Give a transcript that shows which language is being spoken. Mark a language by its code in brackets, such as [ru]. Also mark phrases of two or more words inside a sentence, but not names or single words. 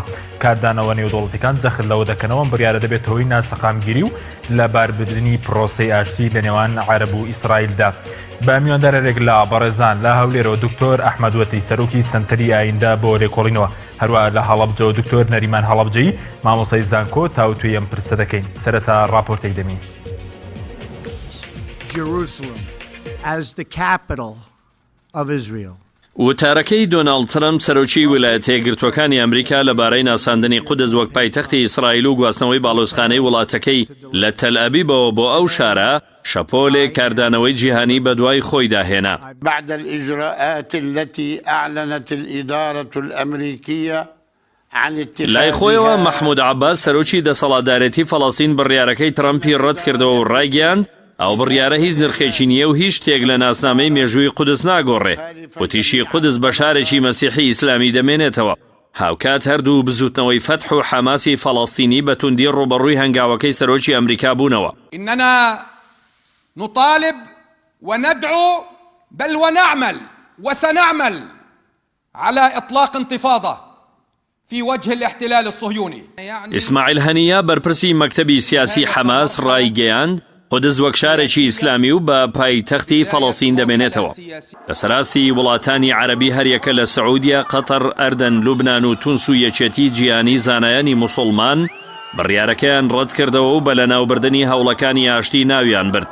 [ckb] کاردانەوە نێودوڵەتیەکان جەخت لەوە دەکەنەوە بڕیارە دەبێت هۆی ناسەقامگیری و لە باربردننی پرۆسەی ئاشتی لە نێوان عەرەب و ئیسرائیلدا. بە میواندارێک لە بەڕێزان لە هەولێرەوە دکتۆر ئەحمەدوەتی سەرۆکی سەنتەری ئایندە بۆ لێکۆڵینەوە، هەروە لە هەڵەبجەوە دکتۆر نەریمان هەڵەبجەیی مامۆستای زانکۆ تاوتوێ ئەم پرسە دەکەین. سەرەتا ڕاپۆرتێک دەمین. [en] Jerusalem as the capital of Israel. [ckb] وتارەکەی دۆناڵد ترامپ سەرۆکی ویلایەتە یەکگرتووەکانی ئەمریکا لەبارەی ناساندنی قودس وەک پایتەختی ئیسرائیل و گواستنەوەی باڵۆزخانەی وڵاتەکەی لە تەل ئەبیبەوە بۆ ئەو شارە شەپۆلێک کاردانەوەی جیهانی بەدوای خۆی داهێنا. [ar] بعد الإجراءات التي أعلنت الإدارة الأمريكية [ckb] لای خۆیەوە مەحموود عەباس سەرۆکی دەسەڵاتدارێتی فەڵەستین بڕیارەکەی ترامپی ڕەت کردەوە و ڕایگەیاند ئەو بڕیارە هیچ نرخێکی نییە و هیچ شتێک لە ناسنامەی مێژووی قودس ناگۆڕێ. وتیشی قودس بە شارێکی مەسیحی ئیسلامی دەمێنێتەوە. هاوکات هەردوو بزوتنەوەی فەتح و حەماسی فەڵەستینی بە توندی ڕوبەڕووی هەنگاوەکەی سەرۆکی ئەمریکا بوونەوە. [ar] إننا نطالب وندعو بل ونعمل وسنعمل على إطلاق انتفاضة في وجه الاحتلال الصهيوني. [ckb] ئیسماعیل هەنیە بەرپرسی مەکتەبی سیاسی حەماس ڕایگەیاند قودس وەک شارێکی ئیسلامی و بە پایتەختی فەڵەستین دەمێنێتەوە. لە سەراستی وڵاتانی عەرەبی هەریەکە لە سەعودیا، قەتەر، ئەردەن، لوبنان و تونس و یەکێتی جیهانی زانایانی موسڵمان بڕیارەکەیان ڕەت کردەوە و بە لەناوبردننی هەوڵەکانی ئاشتی ناویان برد.